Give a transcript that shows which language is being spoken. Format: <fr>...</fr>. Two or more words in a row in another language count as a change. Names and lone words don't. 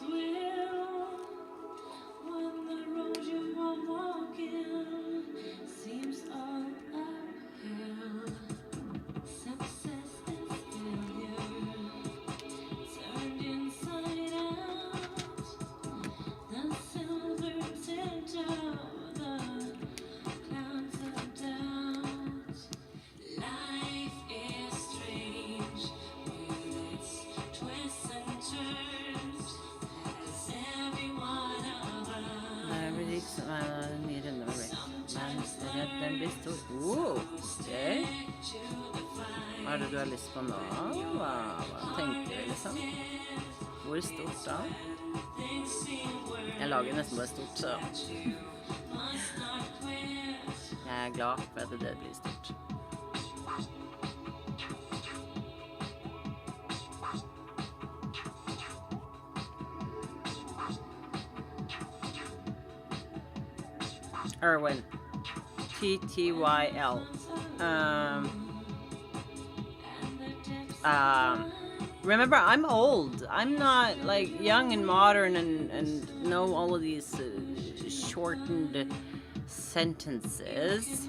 <en>will, when the road you are walking seems all uphill, success and failure turned inside out, the silver tint of the clouds of doubt. Life is strange with its twists and turns, as every one of us.</en> <no>Den blir stor. Okay. Hva er det du har lyst på nå? Hva tenker du liksom? Hvor stort da? Jeg lager nesten bare stort, så jeg er glad for at det blir stort.</no> <en>Erwin, TTYL. Remember, I'm old. I'm not like young and modern and know all of these shortened sentences.</en>